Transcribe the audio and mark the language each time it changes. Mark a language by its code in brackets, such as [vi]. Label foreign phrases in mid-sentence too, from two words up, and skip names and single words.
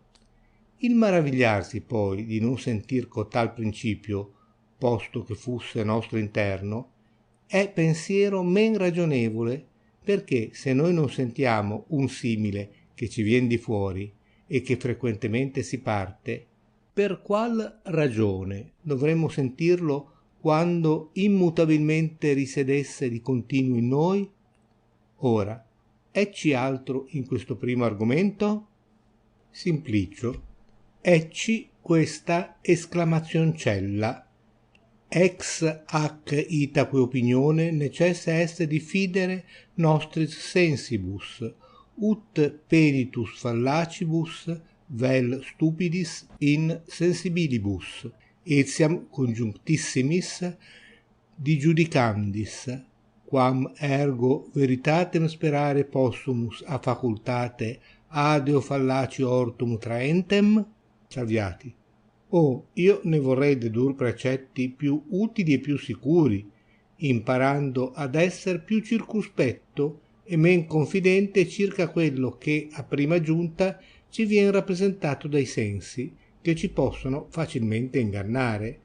[it] Il maravigliarsi poi di non sentir cotal principio, posto che fusse nostro interno, è pensiero men ragionevole, perché se noi non sentiamo un simile che ci vien di fuori e che frequentemente si parte, per qual ragione dovremmo sentirlo quando immutabilmente risiedesse di continuo in noi? Ora, ecci altro in questo primo argomento? [la] Simplicio, [it] ecci questa esclamazioncella: [la] ex hac itaque opinione necessa est diffidere nostris sensibus, ut peritus fallacibus vel stupidis in sensibilibus, etiam conjunctissimis dijudicandis, quam ergo veritatem sperare possumus a facultate adeo fallaci ortum traentem? [it] Salviati. Io ne vorrei dedur precetti più utili e più sicuri, imparando ad esser più circuspetto e men confidente circa quello che a prima giunta ci vien rappresentato dai sensi, che ci possono facilmente ingannare.